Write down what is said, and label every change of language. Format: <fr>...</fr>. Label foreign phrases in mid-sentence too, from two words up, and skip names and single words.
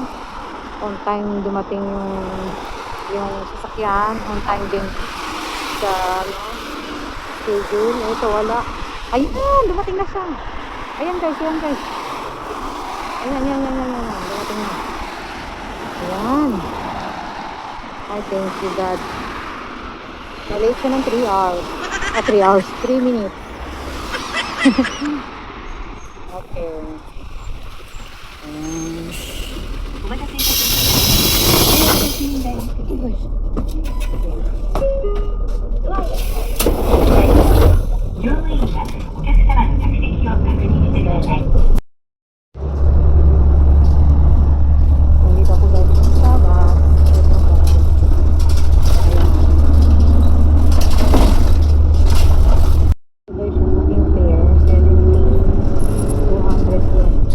<en>On time</en> <tl>dumating yung sasakyan.</tl> <en>On time</en> <tl>din sa schedule. Ito, wala. Ayan, dumating na siya. Ayan guys, ayan guys. Ayan. Dumating na. Ayan.</tl> <en>I thank you God.</en> <tl>Nalate siya ng 3 hours. 3 hours. 3 minutes. Okay. Ayan.</tl> <ja>お待たせいたしました。乗務員がお客様の着席を確認してください。</ja> <tl>Nandito ako guys sa Starbucks. Ito ko. Ayan. Guys, yung aking fare, 200 yen.</tl>